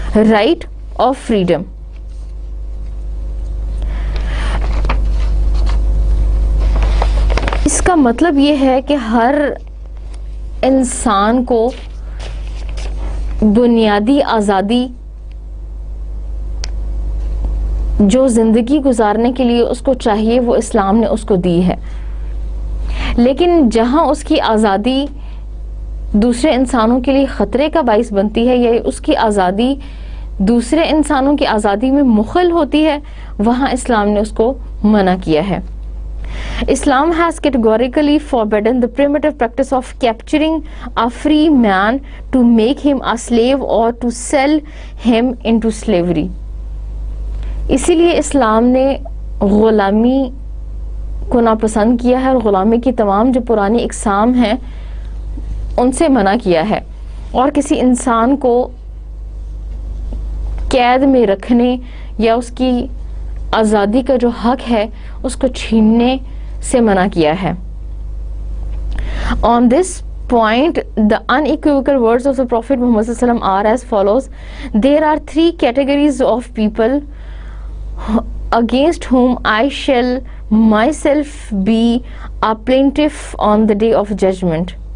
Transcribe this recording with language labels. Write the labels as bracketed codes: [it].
[ur] Right of freedom اس کا مطلب یہ ہے کہ ہر انسان کو بنیادی آزادی جو زندگی گزارنے کے لیے اس کو چاہیے وہ اسلام نے اس کو دی ہے. لیکن جہاں اس کی آزادی دوسرے انسانوں کے لیے خطرے کا باعث بنتی ہے یا اس کی آزادی دوسرے انسانوں کی آزادی میں مخل ہوتی ہے, وہاں اسلام نے اس کو منع کیا ہے. [en] Islam has categorically forbidden the primitive practice of capturing a free man to make him a slave or to sell him into slavery. [ur] اسی لیے اسلام نے غلامی کو ناپسند کیا ہے اور غلامی کی تمام جو پرانی اقسام ہیں ان سے منع کیا ہے, اور کسی انسان کو قید میں رکھنے یا اس کی آزادی کا جو حق ہے اس کو چھیننے سے منع کیا ہے. [en] On this point, the unequivocal words of the Prophet Muhammad sallallahu alaihi wasallam are as follows: there are 3 categories of people against whom I shall myself be a plaintiff on the day of judgment.